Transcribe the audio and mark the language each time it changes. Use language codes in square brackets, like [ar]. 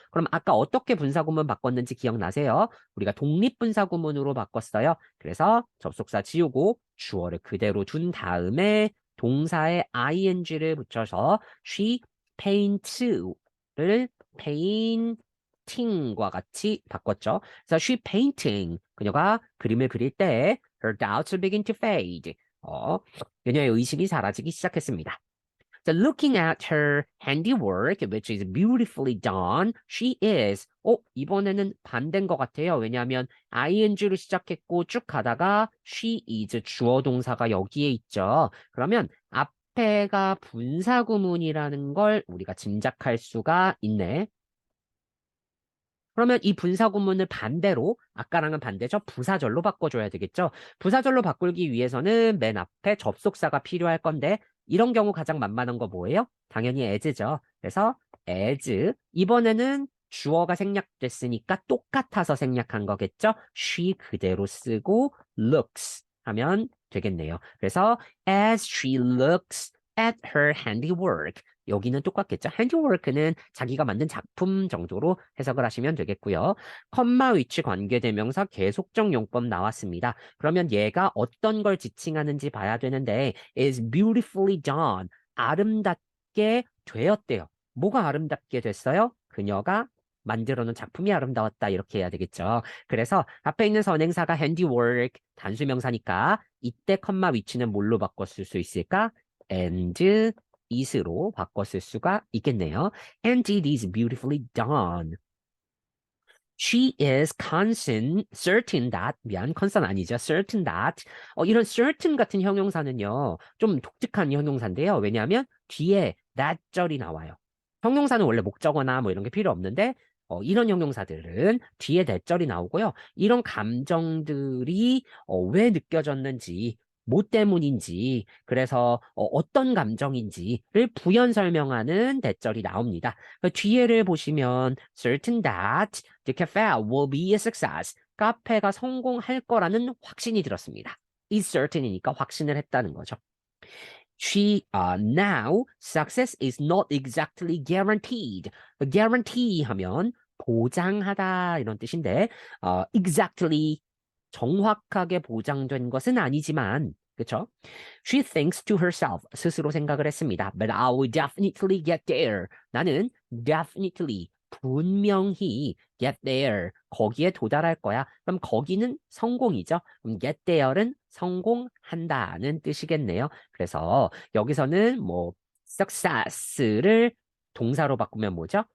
[ko] 그럼 아까 어떻게 분사구문 바꿨는지 기억나세요? 우리가 독립분사구문으로 바꿨어요. 그래서 접속사 지우고 주어를 그대로 둔 다음에 동사에 ing를 붙여서 [en] she paints [ko] 를 painting과 같이 바꿨죠. 그래서 [en] she painting, [ko] 그녀가 그림을 그릴 때 [en] her doubts begin to fade. [ko] 그녀의 의심이 사라지기 시작했습니다. [en] So looking at her handiwork, which is beautifully done, she is. [ko] 이번에는 반대인 것 같아요. 왜냐하면 ing로 시작했고 쭉 가다가 she is 주어 동사가 여기에 있죠. 그러면 앞에가 분사구문이라는 걸 우리가 짐작할 수가 있네. 그러면 이 분사구문을 반대로 아까랑은 반대죠. 부사절로 바꿔줘야 되겠죠. 부사절로 바꾸기 위해서는 맨 앞에 접속사가 필요할 건데 이런 경우 가장 만만한 거 뭐예요? 당연히 as죠. 그래서 as 이번에는 주어가 생략됐으니까 똑같아서 생략한 거겠죠? she 그대로 쓰고 looks 하면 되겠네요. 그래서 [en] as she looks at her handiwork [ko] 여기는 똑같겠죠? handiwork는 자기가 만든 작품 정도로 해석을 하시면 되겠고요. 컴마 위치 관계대명사 계속적 용법 나왔습니다. 그러면 얘가 어떤 걸 지칭하는지 봐야 되는데 [en] is beautifully done. [ko] 아름답게 되었대요. 뭐가 아름답게 됐어요? 그녀가 만들어 놓은 작품이 아름다웠다 이렇게 해야 되겠죠. 그래서 앞에 있는 선행사가 handiwork 단수명사니까 이때 컴마 위치는 뭘로 바꿨을 수 있을까? [en] and is [ko] 로 바꿨을 수가 있겠네요. [en] And it is beautifully done. She is certain that, [ko] 미안, conson 아니죠. [en] certain that. [ko] 이런 certain 같은 형용사는요, 좀 독특한 형용사인데요. 왜냐하면 뒤에 that 절이 나와요. 형용사는 원래 목적어나 뭐 이런 게 필요 없는데, 이런 형용사들은 뒤에 that 절이 나오고요. 이런 감정들이 왜 느껴졌는지, 뭐 때문인지, 그래서 어떤 감정인지를 부연 설명하는 대절이 나옵니다. 그 뒤에를 보시면 [en] certain that the cafe will be a success. [ko] 카페가 성공할 거라는 확신이 들었습니다. [en] is certain [ko] 이니까 확신을 했다는 거죠. [en] Now success is not exactly guaranteed. [ko] guarantee 하면 보장하다 이런 뜻인데 exactly 정확하게 보장된 것은 아니지만 그쵸? [en] She thinks to herself [ko] 스스로 생각을 했습니다. [en] But I will definitely get there. [ko] 나는 definitely 분명히 [en] get there [ko] 거기에 도달할 거야. 그럼 거기는 성공이죠. 그럼 [en] get there [ko] 는 성공한다는 뜻이겠네요. 그래서 여기서는 뭐 success를 동사로 바꾸면 뭐죠?